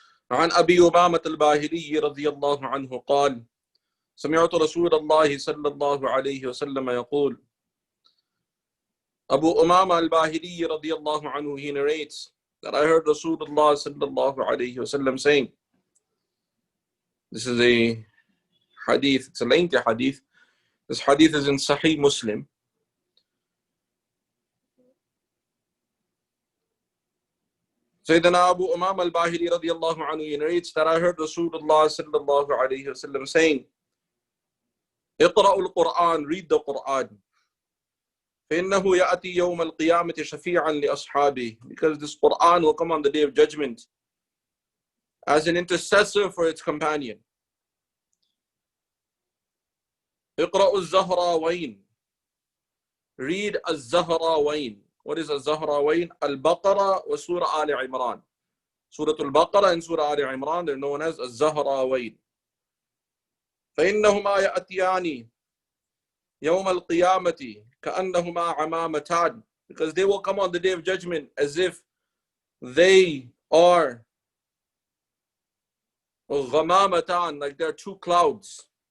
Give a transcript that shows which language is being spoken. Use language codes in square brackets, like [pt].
[ar] عن أبي أمامة الباهلي رضي الله عنه قال: سمعت رسول الله صلى الله عليه وسلم يقول. [en] Abu Umama al-Bahili radiyallahu anhu, he narrates that I heard Rasulullah sallallahu alayhi wasallam saying, this is a hadith, it's a lengthy hadith. This hadith is in Sahih Muslim. Sayyidina Abu Umam al-Bahili radiallahu anhu narrates that I heard Rasulullah sallallahu alayhi wasallam saying, [ar] اقرأوا القرآن, [en] read the Quran. [ar] فإنه يأتي يوم القيامة شفيعا لأصحابه, [en] because this Quran will come on the day of judgment as an intercessor for its companion. [ar] اقرأوا الزهراوين, [en] read [ar] الزهراوين. [en] What is الزهراوين? Al-Baqarah wa Surah Ali Imran. Surah Al-Baqarah and Surah Ali Imran, they're known as الزهراوين. [ar] فإنهما يأتيان يوم القيامة كأنهما عمامتان, [en] because they will come on the day of judgment as if they are غمامتان, like they're two clouds.